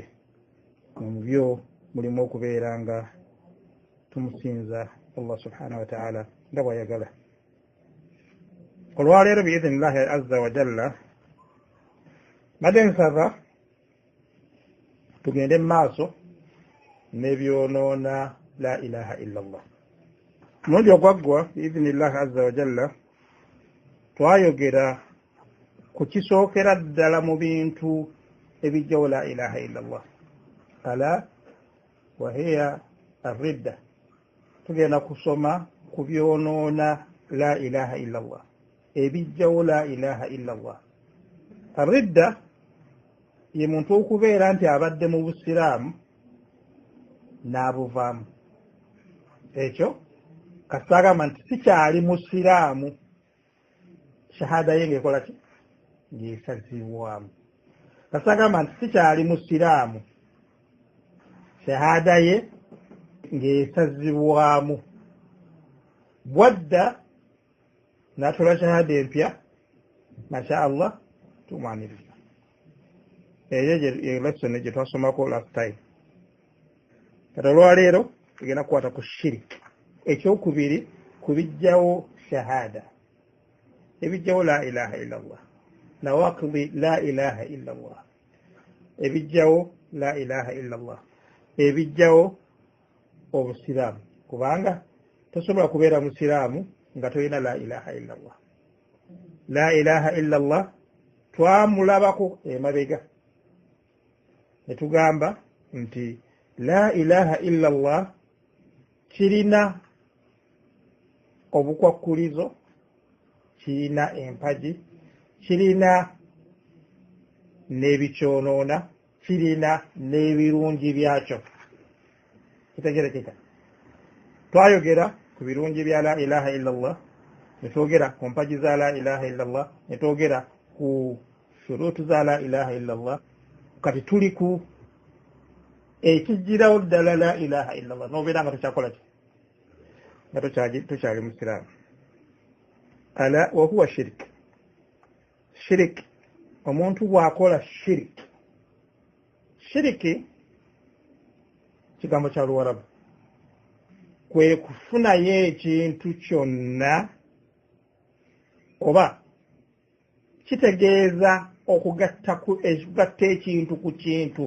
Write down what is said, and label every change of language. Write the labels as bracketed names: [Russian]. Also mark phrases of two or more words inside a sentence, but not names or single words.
[Ganda] Mu byo mulimu okubeera nga tumusinza [Arabic] الله سبحانه وتعالى [Ganda] nga bw'ayagala. Olwaleero [Arabic] بإذن الله عز وجل [Ganda] badde nsaba tugende mu maaso n'ebyonoona [Arabic] لا إله إلا الله. [Ganda] Mulundi ogwaggwa [Arabic] بإذن الله عز وجل [Ganda] twayogera ku kisookera ddala mu bintu ebijjawo [Arabic] لا إله إلا الله ألا وهي الردة. [Ganda] Tugenda kusoma ku byonoona [Arabic] لا إله إلا الله, [Ganda] ebijjawo [Arabic] لا إله إلا الله. [Ganda] Arridda ye muntu okubeera nti abadde mu busiraamu n'abuvaamu. Ekyo kasagamba nti sikyali musiraamu, shahada ye ng'ekola ki? Ng'esazibwamu. Kasagamba nti sikyali musiraamu, shahada ye ng'esazibwamu. Bwadda n'atola shahada empya, [Arabic] ما شاء الله, [Ganda] tumwaniriza. Eyo ye lesson gye twasomako [English] last time. [Ganda] Kati olwaleero tugenda kukwata ku shiriki. Ekyokubiri ku bijjawo shahada, ebijjawo [Arabic] لا إله إلا الله نواقض لا إله إلا الله, [Ganda] ebijjawo [Arabic] لا إله إلا الله, [Ganda] ebijjawo obusiraamu. Kubanga tosobola kubeera musiraamu nga tolina [Arabic] لا إله إلا الله. لا إله إلا الله [Ganda] twamulabako emabega ne tugamba nti [Arabic] لا إله إلا الله [Ganda] kirina obukwakkulizo, kirina empagi, kirina n'ebikyonoona, kirina n'ebirungi byakyo. Kitegerekeka. Twayogera ku birungi bya [Arabic] لا إله إلا الله, [Ganda] ne twogera ku mpagi za [Arabic] لا إله إلا الله, [Ganda] ne twogera ku shuruutu za [Arabic] لا إله إلا الله. [Ganda] Kati tuli ku ekijjirawo ddala [Arabic] لا إله إلا الله [Ganda] n'obeera nga tokyakola ki? Nga tokyali musiraamu. [Arabic] ألا وهو شرك. [Ganda] Shirik, omuntu bw'akola shirik. Shiriki kigambo kya Luwarabu, kwe kufunayo ekintu kyonna oba kitegeeza okugatta ekintu ku kintu.